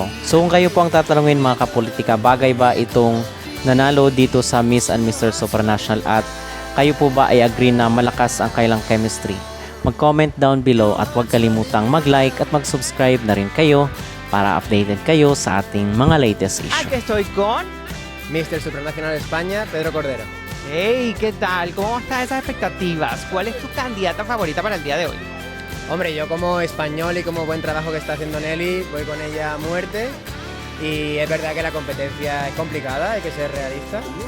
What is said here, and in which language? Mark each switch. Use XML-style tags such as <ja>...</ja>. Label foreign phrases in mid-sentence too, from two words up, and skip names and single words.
<tl>So kung kayo po ang tatanungin mga kapolitika, bagay ba itong nanalo dito sa Miss and Mr. Opera National at kayo po ba ay agree na malakas ang kailang chemistry? Mag-</tl> <en>comment down below</en> <tl>at huwag kalimutang mag-like at mag-subscribe na rin kayo para updated kayo sa ating mga</tl> <en>latest issue.</en> <es>Aquí estoy con... Mr. Supranacional España, Pedro Cordero. Hey, ¿qué tal? ¿Cómo están esas expectativas? ¿Cuál es tu candidata favorita para el día de hoy? Hombre, yo como español y como buen trabajo que está haciendo Nelly, voy con ella a muerte. Y es verdad que la competencia es complicada, hay que ser realista.</es>